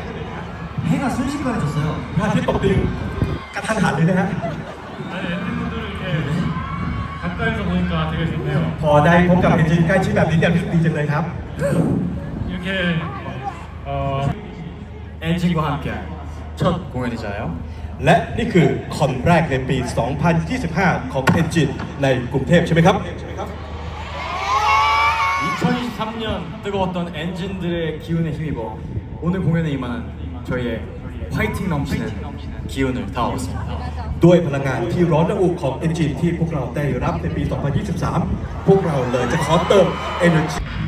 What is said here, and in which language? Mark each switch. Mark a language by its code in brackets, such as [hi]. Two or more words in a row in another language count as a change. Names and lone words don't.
[ko] 해가 순식간에 졌어요. [th] พระอาทิตย์ตกดินกระทันหันเลยนะฮะ [ko] 아니 엔진분들을 이렇게 가까이서 보니까 되게 좋네요. [th] พอได้พบกับเอนจินใกล้ชิดแบบนี้เนี่ยรู้สึกดีจังเลยครับ [ko] 이렇게 엔진과 함께한 첫 공연이잖아요. [th] และนี่คือคอนแรกในปี 2025 ของ Engine ในกรุงเทพใช่ไหมครับ [ko] 2023년 뜨거웠던 엔진들의 기운에 힘입어 오늘 공연에 임하는 저희의 화이팅 넘치는 기운을 담아봤습니다. [th] ด้วยพลังงานที่ร้อนระอุของ Engine ที่พวกเราได้รับในปี 2023 พวกเราเลยจะขอเติม Energy